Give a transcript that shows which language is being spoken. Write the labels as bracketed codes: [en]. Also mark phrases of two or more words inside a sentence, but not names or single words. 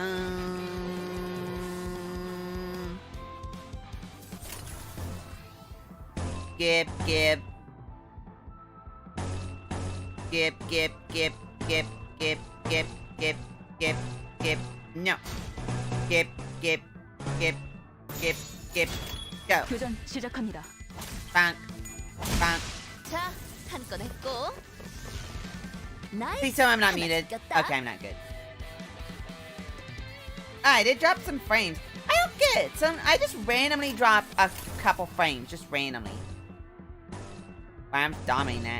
[de] Gib, gib. Gib, gib, gib, gib, gib, gib, gib, gib, gib. No. Gib, gib, gib, gib, gib. [en] Go. [ko] 교전 시작합니다. [en] Bonk. Bonk. [ko] 자, 한 건 했고. 나이스. [en] Please tell me I'm not [ko] 하나 [en] muted. [ko] 죽였다. [en] Okay, I'm not good. I did drop some frames. I don't get it. I just randomly drop a couple frames. Just randomly. Why I'm dominating that.